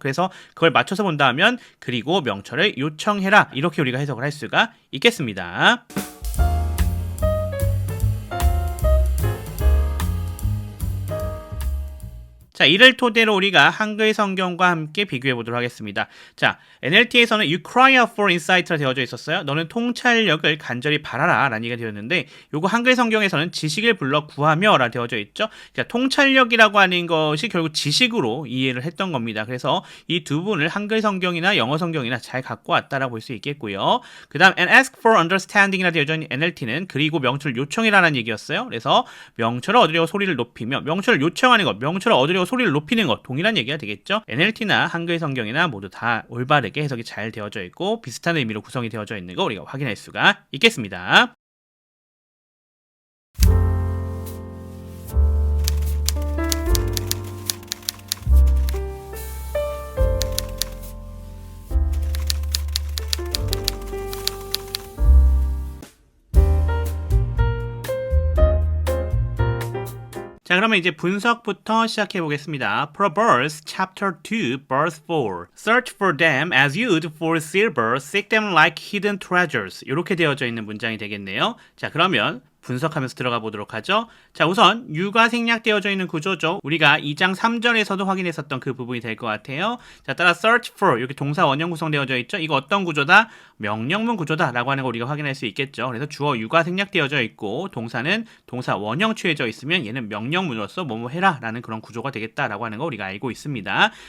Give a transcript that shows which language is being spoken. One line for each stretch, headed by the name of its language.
Korean: 그래서 그걸 맞춰서 본다면 그리고 명철을 요청해라 이렇게 우리가 해석을 할 수가 있겠습니다. 자, 이를 토대로 우리가 한글 성경과 함께 비교해 보도록 하겠습니다. 자, NLT에서는
English: You cry out for insight
Korean: 라 되어져 있었어요. 너는 통찰력을 간절히 바라라 라는 얘기가 되었는데 요거 한글 성경에서는 지식을 불러 구하며 라 되어져 있죠. 자, 통찰력이라고 하는 것이 결국 지식으로 이해를 했던 겁니다. 그래서 이 두 분을 한글 성경이나 영어 성경이나 잘 갖고 왔다라고 볼 수 있겠고요. 그 다음
English: and ask for understanding
Korean: 이라 되어져 있는 NLT는 그리고 명철 요청이라는 얘기였어요. 그래서 명철을 얻으려고 소리를 높이며 명철을 요청하는 것, 명철을 얻으려고 소리를 높이는 것 동일한 얘기가 되겠죠. NLT나 한글 성경이나 모두 다 올바르게 해석이 잘 되어져 있고 비슷한 의미로 구성이 되어져 있는 거 우리가 확인할 수가 있겠습니다. 자, 그러면 이제 분석부터 시작해 보겠습니다.
English: Proverbs chapter 2 verse 4. Search for them as you'd for silver, seek them like hidden treasures.
Korean: 이렇게 되어져 있는 문장이 되겠네요. 자, 그러면 분석하면서 들어가 보도록 하죠. 자, 우선 유가 생략되어져 있는 구조죠. 우리가 2장 3절에서도 확인했었던 그 부분이 될 것 같아요. 자, 따라
English: search for
Korean: 이렇게 동사 원형 구성되어져 있죠. 이거 어떤 구조다? 명령문 구조다라고 하는 거 우리가 확인할 수 있겠죠. 그래서 주어 유가 생략되어져 있고 동사는 동사 원형 취해져 있으면 얘는 명령문으로서 뭐뭐 해라라는 그런 구조가 되겠다라고 하는 거 우리가 알고 있습니다.